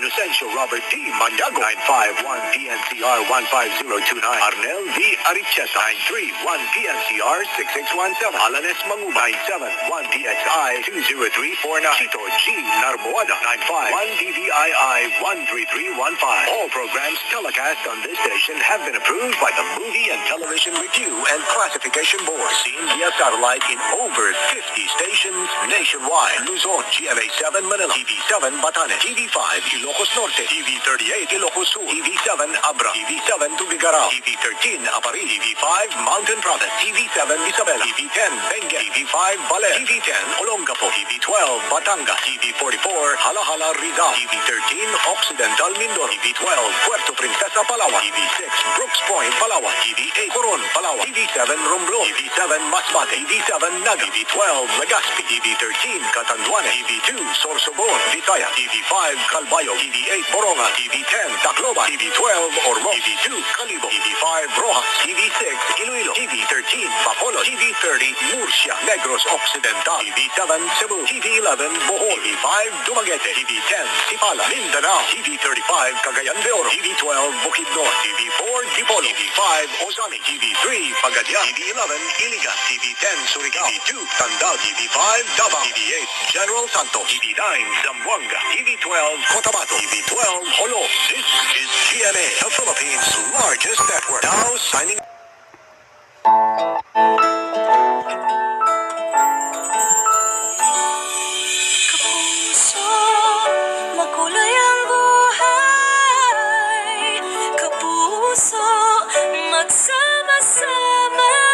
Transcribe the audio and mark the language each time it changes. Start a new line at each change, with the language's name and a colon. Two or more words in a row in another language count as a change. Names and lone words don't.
English: Inocencio Robert T. Manyago, 951 PNCR 15029. Arnel V. Arichesa, 931 PNCR 6617. Alanes Mangubay 71DXI 20349. Chito G. Narboada 95 1DDII 13315. All programs telecast on this station have been approved by the Movie and Television Review and Classification Board. Seen via satellite in over 50 stations nationwide. Luzon, GMA7 Manila, TV7 Batanes, TV5 Ilocos Norte, TV38 Ilocos Sur, TV7 Abra, TV7 Tubigaraw, TV13 Apari, TV5 Mountain Province, TV7 Isabela, TV10 Benguet, TV5 Baler, TV10 Olongapo, TV12 Batangas, TV44 Halahala Rizal, TV13 Occidental Mindoro, TV12 Puerto Princesa Palawan, TV6 Brooks Point Palawan, TV8 Coron Palawan, TV7 Romblon, TV7 Masbate, TV7 Naga, TV12 Legazpi, TV13 Catanduanes, TV2 Sorsogon, Vitaya, TV5 Calbayo, TV8 Boronga, TV10 Tacloban, TV12 Ormoc, TV2 Calibo, TV5 Rojas, TV6 Iloilo, TV13 Bacolod, TV30 Murcia, Negros Occidental, TV7 Cebu, TV11 Bohol, TV5 Dumaguete, TV10 Sipala, Mindanao, TV35 Cagayan de Oro, TV12 Bukidnon, TV4 Dipolo, TV5 Osami, TV3 Pagadian, TV11 Iligan, TV10 Surigao, TV2 Tandao, TV5 Davao, TV8 General Santos, TV9 Zamboanga, TV12 Cotabato, TV12 Holo. This is GMA, the Philippines' largest network. Now signing.
Filipino: Kapuso, makulay ang buhay. Kapuso, magsama-sama.